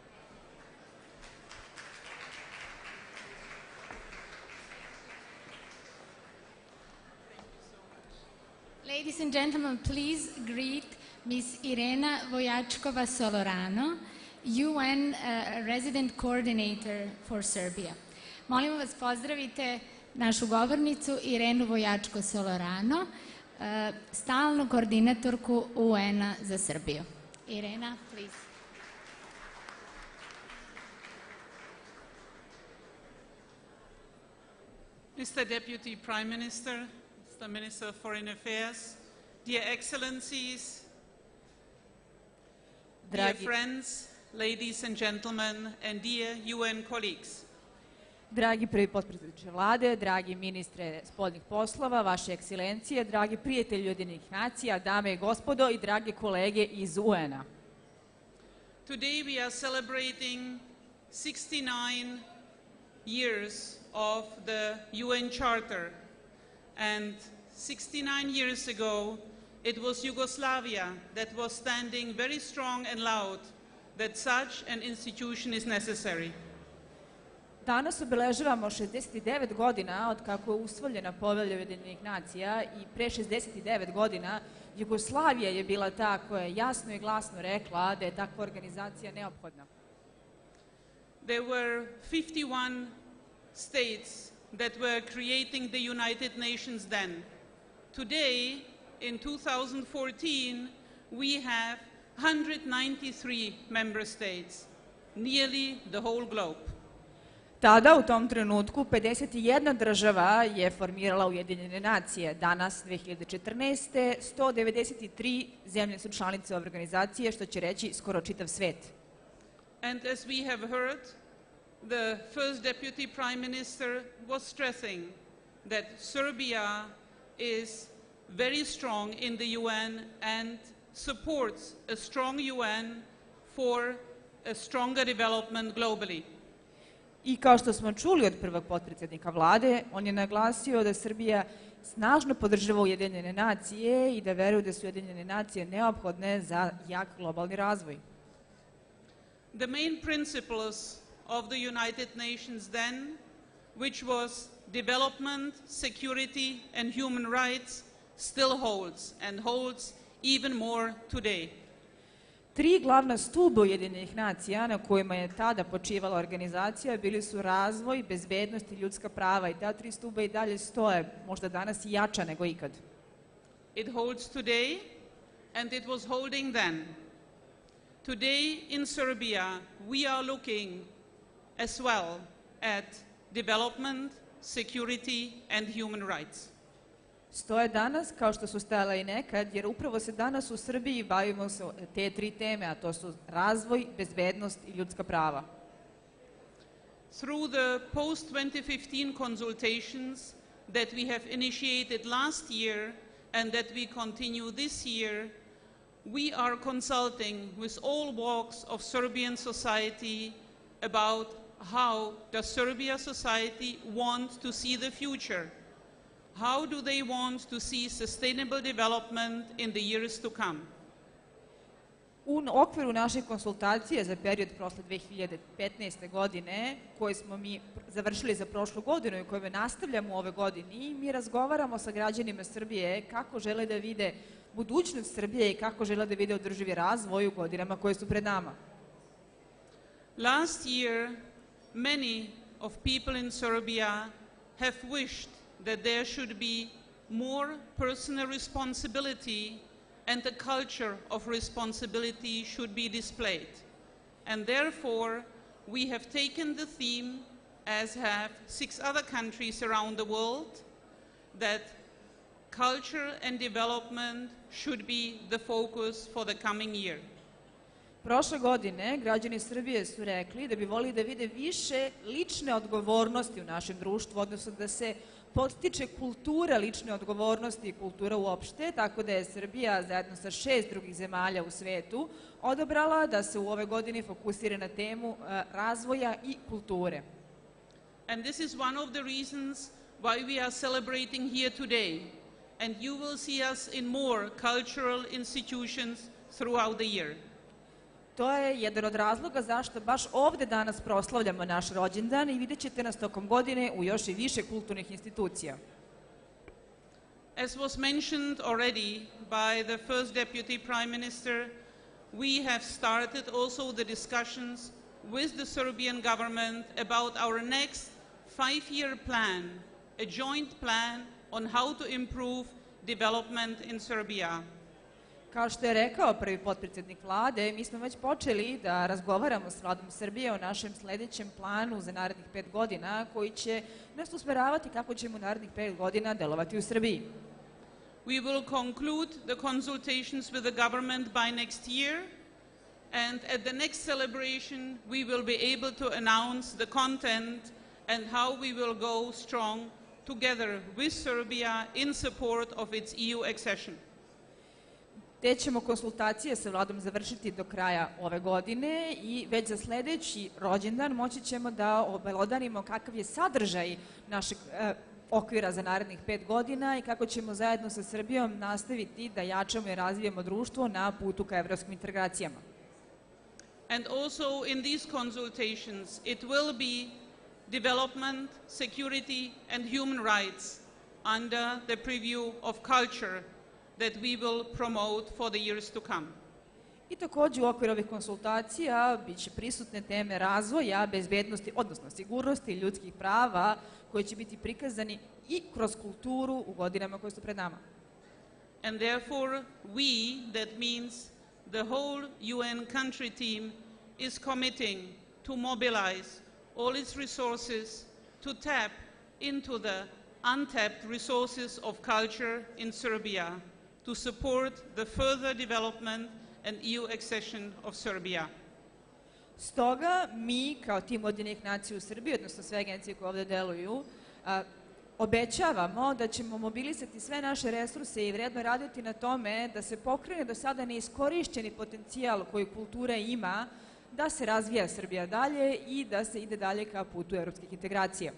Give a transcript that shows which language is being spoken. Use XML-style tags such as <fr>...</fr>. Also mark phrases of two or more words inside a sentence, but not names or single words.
<en>Ladies and gentlemen, please greet Ms. Irena Vojačkova Sollorano, UN Resident Coordinator for Serbia.</en> <sr>Molimo vas pozdravite našu govornicu Irenu Vojačko Sollorano, stalnu koordinatorku UN-a za Srbiju.</sr> <en>Irena, please. Mr. Deputy Prime Minister, Mr. Minister of Foreign Affairs, dear Excellencies, dear friends, ladies and gentlemen, and dear UN colleagues.</en> <sr>Dragi prvi potpredsjedniče vlade, dragi ministre spoljnih poslova, vaše ekscelencije, dragi prijatelji Ujedinjenih nacija, dame i gospodo i drage kolege iz UN-a.</sr> <en>Today we are celebrating 69 years of the UN Charter, and 69 years ago it was Yugoslavia that was standing very strong and loud that such an institution is necessary.</en> <sr>Danas obeležavamo 69 godina od kako je usvojena Povelja Ujedinjenih nacija i pre 69 godina Jugoslavija je bila ta koja je jasno i glasno rekla da je takva organizacija neophodna.</sr> <en>There were 51 states that were creating the United Nations then. Today, in 2014, we have 193 member states, nearly the whole globe.</en> <sr>Tada, u tom trenutku, 51 država je formirala Ujedinjene nacije. Danas, 2014. 193 zemlje su članice ove organizacije, što će reći skoro čitav svet.</sr> <en>And as we have heard, the first Deputy Prime Minister was stressing that Serbia is very strong in the UN and supports a strong UN for a stronger development globally.</en> <sr>I kao što smo čuli od prvog potpredsjednika vlade, on je naglasio da Srbija snažno podržava Ujedinjene nacije i da veruje da su Ujedinjene nacije neophodne za jak globalni razvoj.</sr> <en>The main principles of the United Nations then, which was development, security and human rights, still holds and holds even more today.</en> <sr>Tri glavna stuba Ujedinjenih nacija na kojima je tada počivala organizacija bili su razvoj, bezbednost i ljudska prava i ta tri stuba i dalje stoje, možda danas i jača nego ikad.</sr> <en>It holds today and it was holding then. Today in Serbia we are looking as well at development, security and human rights.</en> <sr>Stoje danas kao što su stajala i nekad, jer upravo se danas u Srbiji bavimo se te tri teme, a to su razvoj, bezbednost i ljudska prava.</sr> <en>Through the post-2015 consultations that we have initiated last year and that we continue this year, we are consulting with all walks of Serbian society about how does Serbia society want to see the future. How do they want to see sustainable development in the years to come?</en> <sr>U okviru naše konsultacije za period prošle 2015. godine, koje smo mi završili za prošlu godinu i koje nastavljamo u ove godini, mi razgovaramo sa građanima Srbije kako žele da vide budućnost Srbije i kako žele da vide održivi razvoj u godinama koje su pred nama.</sr> <en>Last year, many of people in Serbia have wished that there should be more personal responsibility and a culture of responsibility should be displayed. And therefore, we have taken the theme, as have 6 other countries around the world, that culture and development should be the focus for the coming year.</en> <sr>Prošle godine građani Srbije su rekli da bi volili da vide više lične odgovornosti u našem društvu, odnosno da se podstiče kultura lične odgovornosti i kultura uopšte, tako da je Srbija zajedno sa 6 drugih zemalja u svetu odabrala da se u ove godini fokusira na temu razvoja i kulture.</sr> <en>And this is one of the reasons why we are celebrating here today. And you will see us in more cultural institutions throughout the year.</en> <sr>To je jedan od razloga zašto baš ovde danas proslavljamo naš rođendan i vidjet ćete nas tokom godine u još i više kulturnih institucija.</sr> <en>As was mentioned already by the first Deputy Prime Minister, we have started also the discussions with the Serbian government about our next 5-year plan, a joint plan on how to improve development in Serbia.</en> <sr>Kao što je rekao prvi potpredsjednik vlade, mi smo već počeli da razgovaramo s vladom Srbije o našem sledećem planu za narednih 5 godina, koji će nas usmeravati kako ćemo u narednih 5 godina delovati u Srbiji.</sr> <en>We will conclude the consultations with the government by next year, and at the next celebration we will be able to announce the content and how we will go strong together with Serbia in support of its EU accession.</en> <sr>Te ćemo konsultacije sa vladom završiti do kraja ove godine i već za sledeći rođendan moći ćemo da obelodanimo kakav je sadržaj našeg okvira za narednih 5 godina i kako ćemo zajedno sa Srbijom nastaviti da jačamo i razvijamo društvo na putu ka evropskim integracijama.</sr> <en>And also in these consultations it will be development, security and human rights under the preview of culture that we will promote for the years to come.</en> <sr>I takođe u okviru ovih konsultacija biće prisutne teme razvoja, bezbednosti, odnosno sigurnosti i ljudskih prava koji će biti prikazani i kroz kulturu u godinama koje su pred nama.</sr> <en>And therefore we, that means the whole UN country team, is committing to mobilize all its resources to tap into the untapped resources of culture in Serbia to support the further development and EU accession of Serbia.</en> <sr>Stoga mi kao tim Ujedinjenih nacija u Srbiji, odnosno sve agencije koje ovde deluju, obećavamo da ćemo mobilisati sve naše resurse i vredno raditi na tome da se pokrene do sada neiskorišćeni potencijal koji kultura ima, da se razvija Srbija dalje i da se ide dalje ka putu evropskih integracija.</sr>